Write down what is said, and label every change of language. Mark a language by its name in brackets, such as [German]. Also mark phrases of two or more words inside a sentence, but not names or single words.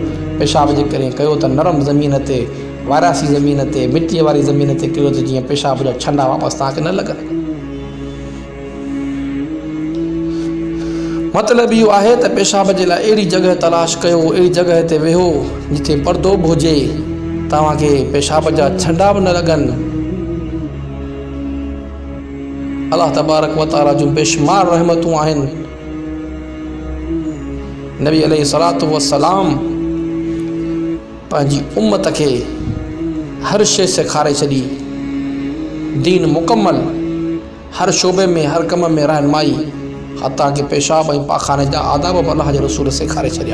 [Sindhi] पेशाब जेकॾहिं कयो त नरम ज़मीन ते, वारासी ज़मीन ते, मिटीअ वारी ज़मीन ते कयो त जीअं पेशाब जा छंडा वापसि तव्हांखे न लॻनि। मतिलबु इहो आहे त पेशाब जे लाइ अहिड़ी जॻह तलाश कयो, अहिड़ी जॻह ते वेहो जिथे पर्दो बि हुजे, तव्हांखे पेशाब जा छंडा बि न लॻनि। [Arabic] الله تبارك وتعالى [Sindhi] जूं बेशुमार रहमतूं आहिनि। नबी [Arabic] عليه الصلاة والسلام [Sindhi] पंहिंजी उम्मत खे हर शइ सेखारे छॾी, दीन मुकमल, हर शोबे में, हर कम में रहनुमाई, हता कि पेशाब ऐं पाखाने जा आदाब बि अलाह जे रसूल सेखारे छॾिया।